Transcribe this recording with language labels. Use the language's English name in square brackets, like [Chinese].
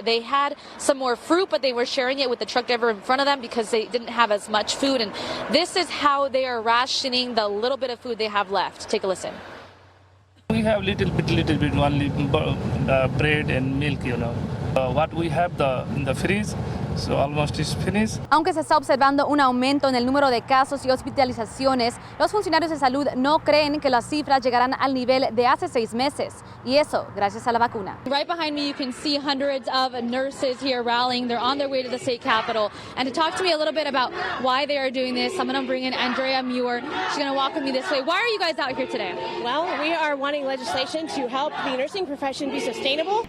[English] They had some more fruit, but they were sharing it with the truck driver in front of them because they didn't have as much food. And this is how they are rationing the little bit of food they have left. Take a listen. We have little bit only bread and milk, you know. What we have in the fridge, so almost is finished. [Spanish] Aunque se está observando un aumento en el número de casos y hospitalizaciones, los funcionarios de salud no creen que las cifras llegarán al nivel de hace 6 meses. Y eso, gracias a la vacuna. [English] Right behind me, you can see hundreds of nurses here rallying. They're on their way to the state capitol. And to talk to me a little bit about why they are doing this, I'm going to bring in Andrea Muir. She's going to walk with me this way. Why are you guys out here today? Well, we are wanting legislation to help the nursing profession be sustainable.